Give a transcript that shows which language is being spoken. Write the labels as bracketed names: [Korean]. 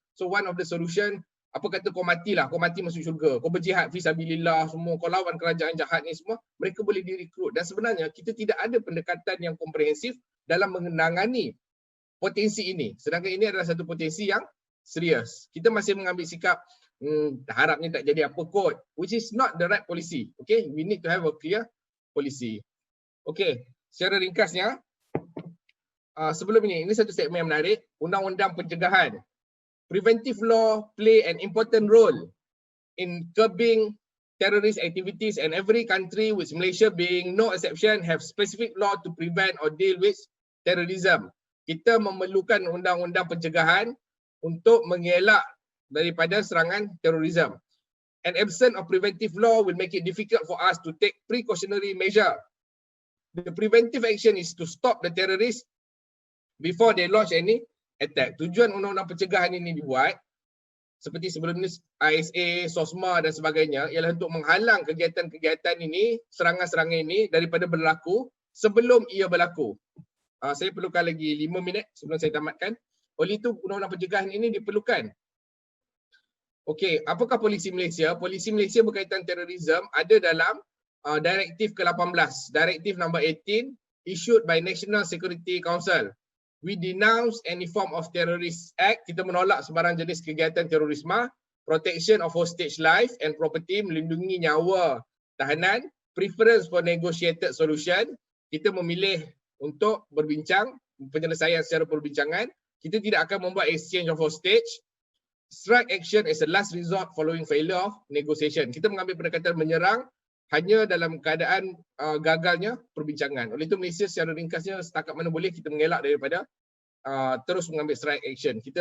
[English] So one of the solution, [Malay] apa kata kau matilah, kau mati masuk syurga, kau berjihad fisabilillah, semua kau lawan kerajaan jahat ni semua, mereka boleh direkrut. Dan sebenarnya kita tidak ada pendekatan yang komprehensif dalam menangani potensi ini. Sedangkan ini adalah satu potensi yang serius. Kita masih mengambil sikap harapnya tak jadi apa kot, [English] which is not the right policy. [Malay] Okay, [English] we need to have a clear policy. [Malay] Okay, secara ringkasnya, sebelum ini satu segmen yang menarik, undang-undang pencegahan. [English] Preventive law play an important role in curbing terrorist activities, and every country, with Malaysia being no exception, have specific law to prevent or deal with terrorism. [Malay] Kita memerlukan undang-undang pencegahan untuk mengelak daripada serangan terorisme. [English] An absence of preventive law will make it difficult for us to take precautionary measure. The preventive action is to stop the terrorists before they launch any attack. [Malay] Tujuan undang-undang pencegahan ini dibuat seperti sebelum ni ISA, SOSMA dan sebagainya ialah untuk menghalang kegiatan-kegiatan ini, serangan-serangan ini daripada berlaku sebelum ia berlaku. Saya perlukan lagi 5 minit sebelum saya tamatkan. Oleh itu undang-undang pencegahan ini diperlukan. Okey, apakah polisi Malaysia? Polisi Malaysia berkaitan terorisme ada dalam Direktif ke-18, Direktif [English] number 18 issued by National Security Council. We denounce any form of terrorist act. [Malay] Kita menolak sebarang jenis kegiatan terorisme, [English] protection of hostage life and property, [Malay] melindungi nyawa tahanan, [English] preference for negotiated solution. [Malay] Kita memilih untuk berbincang, penyelesaian secara perbincangan. Kita tidak akan membuat exchange of hostage. [English] Strike action is a last resort following failure of negotiation. [Malay] Kita mengambil pendekatan menyerang hanya dalam keadaan gagalnya perbincangan. Oleh itu Malaysia secara ringkasnya setakat mana boleh kita mengelak daripada terus mengambil strike action.